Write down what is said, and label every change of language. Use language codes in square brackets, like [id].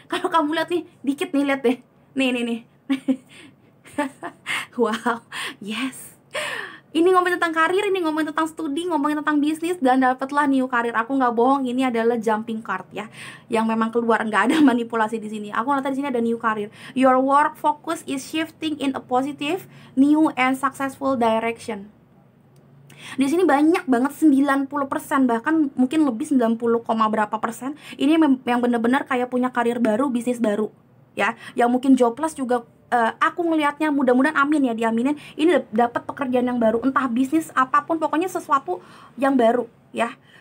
[id] Kalau kamu lihat nih, dikit nih, lihat deh. Nih. Wow, yes. Ini ngomongin tentang karir, ini ngomongin tentang studi, ngomongin tentang bisnis, dan dapatlah new career. Aku nggak bohong, ini adalah jumping card ya, yang memang keluar, nggak ada manipulasi di sini. Aku lihat di sini ada new career. [en] Your work focus is shifting in a positive, new and successful direction. [id] Di sini banyak banget, 90%, bahkan mungkin lebih 90, berapa persen ini yang bener-bener kayak punya karir baru, bisnis baru ya, yang mungkin jobless juga. Aku ngelihatnya, mudah-mudahan, amin ya, diaminin, ini dapat pekerjaan yang baru, entah bisnis apapun, pokoknya sesuatu yang baru ya.